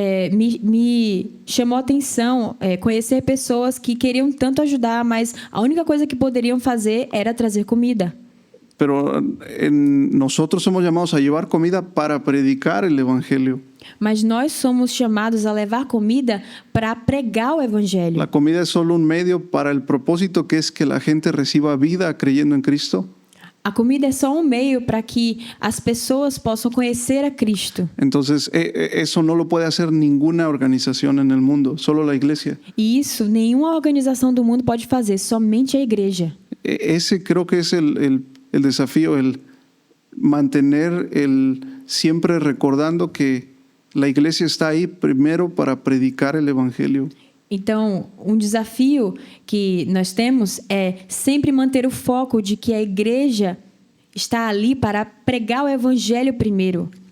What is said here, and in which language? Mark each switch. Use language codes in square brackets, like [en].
[pt] Me chamou a atenção conhecer pessoas que queriam tanto ajudar, mas a única coisa que poderiam fazer era trazer comida. [es] Pero nosotros somos llamados a llevar comida para predicar el evangelio. [pt] Mas nós somos chamados a levar comida para pregar o evangelho. [es] La comida es solo un medio para el propósito que es que la gente reciba vida creyendo en Cristo. [pt] A comida é só um meio para que as pessoas possam conhecer a Cristo. [es] Entonces, eso no lo puede hacer ninguna organización en el mundo, solo la iglesia. [pt] E isso nenhuma organização do mundo pode fazer, somente a igreja. [es] Ese creo que es el desafío, el mantener siempre recordando que la iglesia está ahí primero para predicar el evangelio. [pt] Então, um desafio que nós temos é sempre manter o foco de que a igreja está ali para pregar o evangelho primeiro.